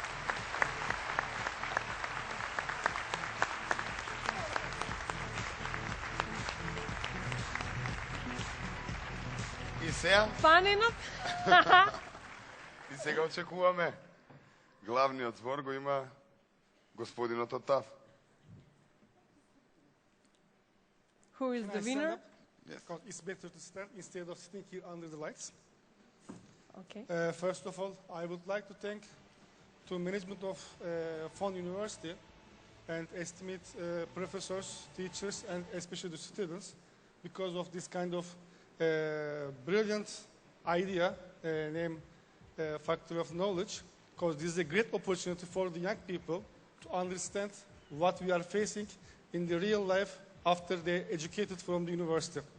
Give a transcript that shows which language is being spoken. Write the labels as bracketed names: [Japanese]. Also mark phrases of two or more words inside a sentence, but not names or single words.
[Macedonian] И сега? Паненот? И сега очекуваме. Главниот збор го има господинот од ТАФ. [English] Who is the winner? Because it's better to stand instead of sitting here under the lights. Okay. First of all, I would like to thank to management of Fon University and estimate professors, teachers, and especially the students because of this kind of brilliant idea named Factory of Knowledge, because this is a great opportunity for the young people to understand what we are facing in the real life after they educated from the university.